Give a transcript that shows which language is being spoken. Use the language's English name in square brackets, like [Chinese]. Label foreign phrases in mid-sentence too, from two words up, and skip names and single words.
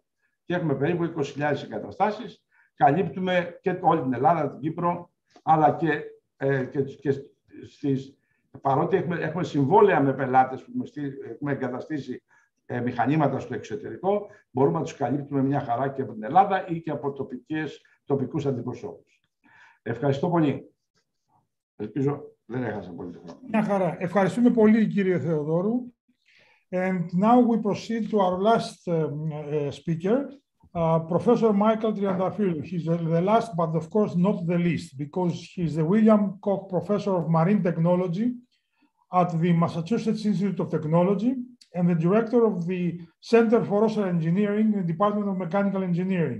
[Greek] Και έχουμε περίπου 20.000 εγκαταστάσεις, καλύπτουμε και όλη την Ελλάδα, την Κύπρο, αλλά και παρότι έχουμε συμβόλαια με πελάτες που έχουμε εγκαταστήσει μηχανήματα στο εξωτερικό, μπορούμε να τους καλύπτουμε μια χαρά και από την Ελλάδα ή και από τοπικούς αντιπροσώπους. Ευχαριστώ πολύ. Ελπίζω δεν έχασα πολύ το χρόνο. Μια χαρά. Ευχαριστούμε πολύ, κύριε Θεοδόρου. [English] And now we proceed to our last speaker, Professor Michael Triantafyllou. He's the last, but of course not the least, because he's the William Koch Professor of Marine Technology at the Massachusetts Institute of Technology and the director of the Center for Ocean Engineering in the Department of Mechanical Engineering.